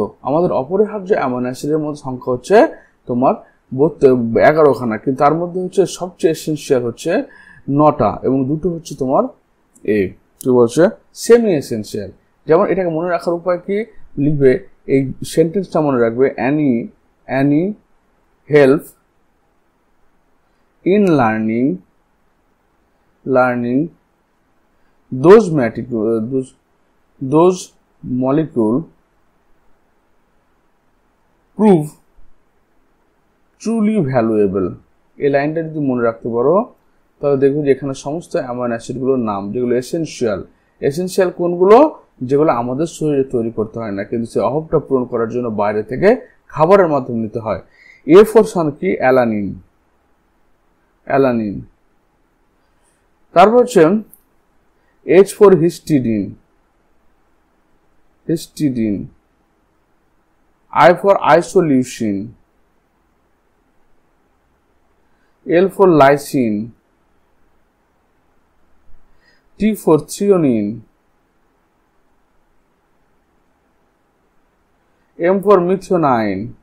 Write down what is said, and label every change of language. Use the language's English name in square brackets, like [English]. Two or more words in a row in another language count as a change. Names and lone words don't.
[Bangla] আমাদের অপরিহার্য অ্যামাইনো অ্যাসিডের মধ্যে সংখ্যা হচ্ছে তোমার 11খানা, কিন্তু তার মধ্যে হচ্ছে সবচেয়ে এসেনশিয়াল হচ্ছে 9টা, এবং দুটো হচ্ছে তোমার কি বলছে [English] semi essential. [Bangla] যেমন এটাকে মনে রাখার উপায় কি লিখবে, এই সেন্টেন্সটা মনে রাখবে, [English] any help in learning those molecule prove truly valuable। [Bangla] এই লাইনটা যদি মনে রাখতে পারো তাহলে দেখবে যে এখানে সমস্ত অ্যামাইনো অ্যাসিডগুলোর নাম, যেগুলো এসেনশিয়াল কোনগুলো, যেগুলো আমাদের শরীরে তৈরি করতে হয় না, কিন্তু সেই অভাবটা পূরণ করার জন্য বাইরে থেকে খাবারের মাধ্যমে নিতে হয়। এ ফর সান কি অ্যালানিন। তারপর হচ্ছে [English] H for histidine, I for isoleucine, L for lysine, T for threonine, M for methionine,